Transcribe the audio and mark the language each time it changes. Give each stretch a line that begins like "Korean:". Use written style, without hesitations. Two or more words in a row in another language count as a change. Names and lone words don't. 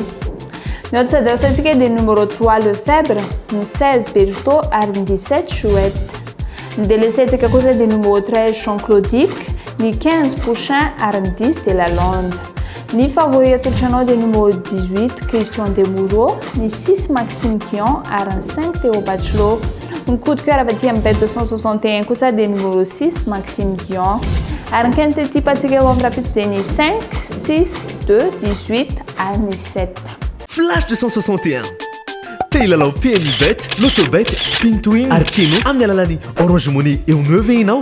Malagasy: Ny autre antsika dia numéro 3 Lefebvre, ny 16 Berthaud ary ny 17 Chouette. Ny délaissé antsika kosa dia numéro 13 Jean-Claude Dick, ny 15 Pouchin ary ny 10 Delalande. Ny favori atolotranao dia numéro 18 Christian Demoureau, ny 6 Maxime Kion ary ny 5 Théo Bachelot. Ny
French: coup de cœur
Malagasy: avy aty amin'ny bet 261 kosa dia numéro 6 Maxime Kion. Ary ny
French: quinté type
Malagasy: antsika eo amin'ny rapitso dia ny 5 6 2 18 ary ny 7. Flash 261. Tehilalao PMI Bet, Lotobet, Spin to Win ary Keno amin'ny alalan'ny Orange Money eo 9 inao.